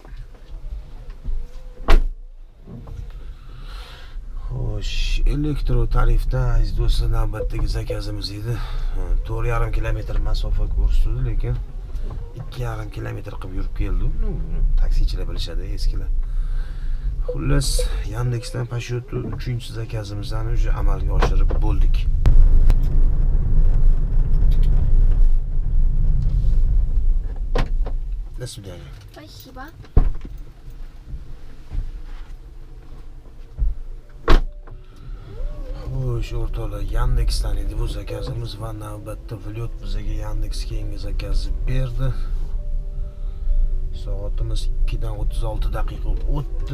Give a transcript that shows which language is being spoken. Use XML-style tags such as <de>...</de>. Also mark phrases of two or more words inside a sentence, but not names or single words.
<uz>Xo'sh, elektro tarifda aziz do'stlar, navbatdagi zakazimiz edi. 4,5 kilometr masofa ko'rsatdi, lekin 2,5 kilometr qilib yurib keldi. Taksichilar bilishadi, eskilar. Xullas, Yandexdan Pashot'u 3-chi zakazimizni уже amalga oshirib bo'ldik.</uz> <ru>До свидания. Спасибо.</ru> <uz>Xo'sh, o'rtoqlar, Yandexdan edi bu zakazimiz va navbatda Vlyot bizga Yandex keyingi zakazini berdi. Soatimiz 2:36 daqiqa o'tdi.</uz>